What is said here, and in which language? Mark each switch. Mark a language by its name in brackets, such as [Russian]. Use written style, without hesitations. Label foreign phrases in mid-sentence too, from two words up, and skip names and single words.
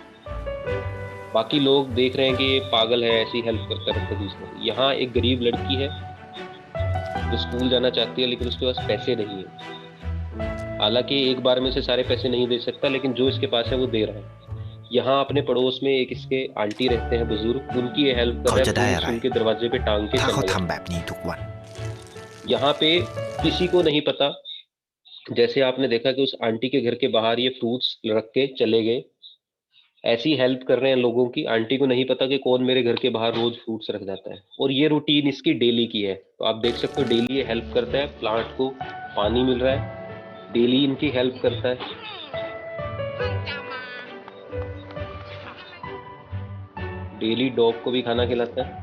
[Hindi] बाकी लोग देख रहे हैं कि ये पागल है, ऐसी हेल्प करता रहता है दूसरों की। यहाँ एक गरीब लड़की है जो स्कूल जाना चाहती है लेकिन उसके पास पैसे नहीं है। हालांकि एक बार में से सारे पैसे नहीं दे सकता, लेकिन जो इसके पास है वो दे रहा है। यहाँ अपने पड़ोस में एक इसके आंटी रहते हैं बुजुर्ग, उनकी ये हेल्प कर [Thai] เขา [Hindi] रहा [Thai] จะ [Hindi] है, [Thai] ได้ [Hindi] फ्रूट्स [Thai] อะไร [Hindi] उनके दरवाजे पे टांग के [Thai] ถ้าเขา [Hindi] चला गया। [Thai] ทำแบบนี้ทุกวัน [Hindi] यहाँ पे किसी को नहीं पता, जैसे आपने देखा कि उस आंटी के घर के बाहर ये फ्रूट्स रख के चले गए, ऐसी हेल्प कर रहे हैं लोगों की। आंटी को नहीं पता कि कौन मेरे घर के बाहर रोज फ्रूट्स रख जाता है, और ये रूटीन इसकी डेली की है। तो आप देख सकते हो डेली ये हेल्प करता है, प्लांट को पानी मिल रहा है, डेली इनकी हेल्प करता है, डेली डॉग को भी खाना खिलाता है।